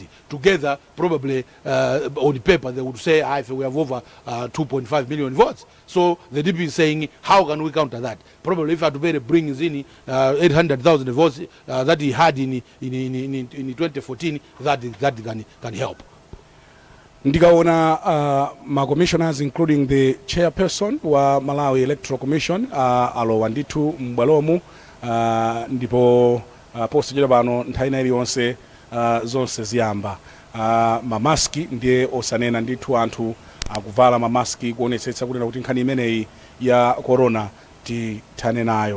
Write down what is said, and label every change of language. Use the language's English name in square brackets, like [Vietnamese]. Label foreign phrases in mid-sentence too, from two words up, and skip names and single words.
[English] Together, probably on the paper, they would say, if we have over 2.5 million votes. So the DP is saying, how can we counter that? Probably if Atupele brings in 800,000 votes that he had in 2014, that can help. [Nyanja] Ndikaona ma commissioners [English] including the chairperson [Nyanja] wa Malawi Electoral Commission alowa ndithu mbwalomu, ndipo posachedwa pano nthawi ina iliyonse zonse ziyamba. Mamaski ndiye osanena ndithu anthu akuvala mamaski kuonetsetsa kuti kuti nkhani imeneyi ya corona tithane nayo.